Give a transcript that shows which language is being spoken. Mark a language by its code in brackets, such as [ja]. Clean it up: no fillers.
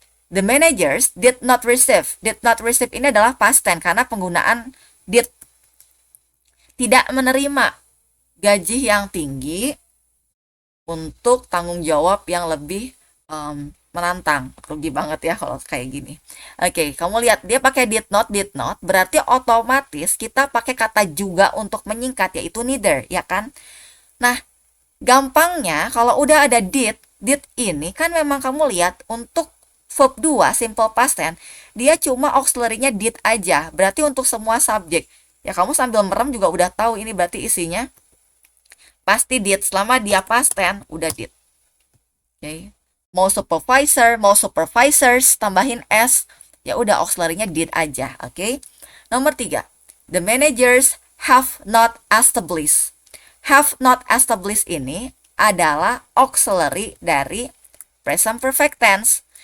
[en] The managers did not receive. [id] Did not receive ini adalah past tense karena penggunaan did. Tidak menerima gaji yang tinggi untuk tanggung jawab yang lebih menantang. Rugi banget ya kalau kayak gini. Oke, kamu lihat dia pakai did not, berarti otomatis kita pakai kata juga untuk menyingkat, yaitu neither, ya kan? Nah, gampangnya kalau udah ada did ini kan memang kamu lihat untuk verb 2 simple past tense, dia cuma auxiliary-nya did aja. Berarti untuk semua subjek. Ya kamu sambil merem juga udah tahu ini berarti isinya pasti did. Selama dia past tense udah did. Oke. Mau supervisor, mau supervisors, tambahin S, ya udah auxiliary-nya did aja. Oke. Nomor 3. [en] The managers have not established. Have not established [id] ini adalah auxiliary dari present perfect tense.